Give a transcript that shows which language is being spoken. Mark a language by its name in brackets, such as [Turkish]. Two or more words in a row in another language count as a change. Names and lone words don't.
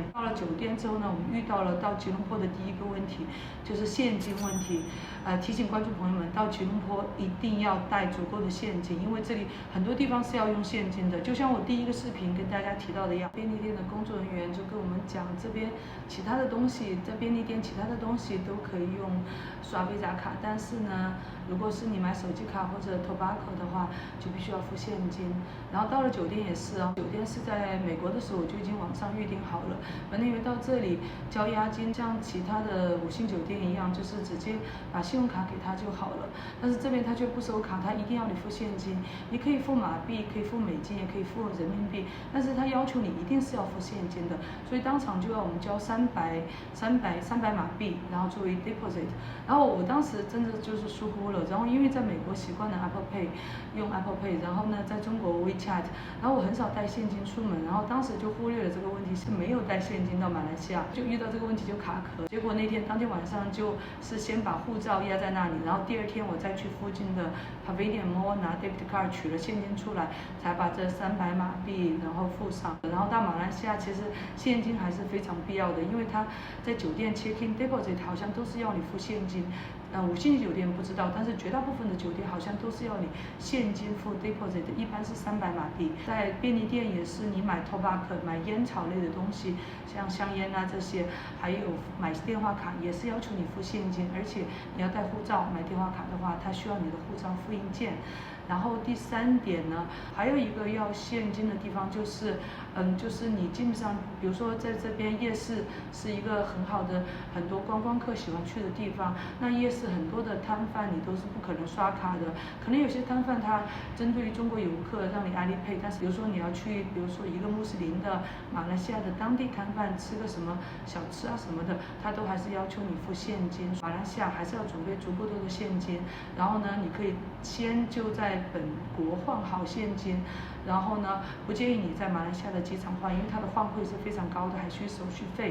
[Chinese] 到了酒店之後呢，我們遇到了到吉隆坡的第一個問題，就是現金問題。提醒觀眾朋友們，到吉隆坡一定要帶足夠的現金，因為這裡很多地方是要用現金的。就像我第一個視頻跟大家提到的一樣，便利店的工作人員就跟我們講，這邊其他的東西在便利店其他的東西都可以用刷 Visa 卡，但是呢，如果是你買手机卡或者 Tobacco 的話，就必須要付現金。然後到了酒店也是哦，酒店是在美國的时候我就已經网上預定好了，反正因為到這裡交押金，像其他的5星酒店一樣，就是直接把信用卡給他就好了。但是這邊他卻不收卡，他一定要你付現金。你可以付馬幣，可以付美金，也可以付人民幣，但是他要求你一定是要付現金的，所以当场就要我們交300 馬幣，然後作為 deposit。然後我當時真的就是疏忽了，然後因為在美國習慣了 Apple Pay， 用 Apple Pay， 然後呢在中國 WeChat， 然後我很少帶現金出门，然後当时就忽略了這個問題，是沒有帶現金到馬來西亞，就遇到這個問題就卡殼。結果當天晚上就是先把護照壓在那裡，然後第2天我再去附近的 Pavilion Mall 拿 [English] debit card [Chinese] 取了現金出來，才把這300馬幣然後付上。然後到馬來西亞其實現金還是非常必要的，因為他在酒店 [English] check in deposit [Chinese] 好像都是要你付現金。5星酒店不知道，但是絕大部分的酒店好像都是要你現金付 deposit， 一般是300馬幣。在便利店也是，你買 tobacco 買煙草類的東西，像香煙啊這些，還有買電話卡也是要求你付現金，而且你要帶護照。買電話卡的話，它需要你的護照复印件。然後第3點呢，還有一個要現金的地方就是你基本上，比如說在這邊夜市是一個很好的，很多觀光客喜歡去的地方。那夜市很多的攤販你都是不可能刷卡的，可能有些攤販他針對於中國遊客讓你Alipay，但是比如說你要去，比如說一個穆斯林的馬來西亞的當地攤販吃個什麼小吃啊什麼的，他都還是要求你付現金。馬來西亞還是要準備足夠多的現金，然後呢，你可以先就在本國換好現金，然後呢，不建議你在馬來西亞的機场換，因為它的換匯是非常高的，還需手續費。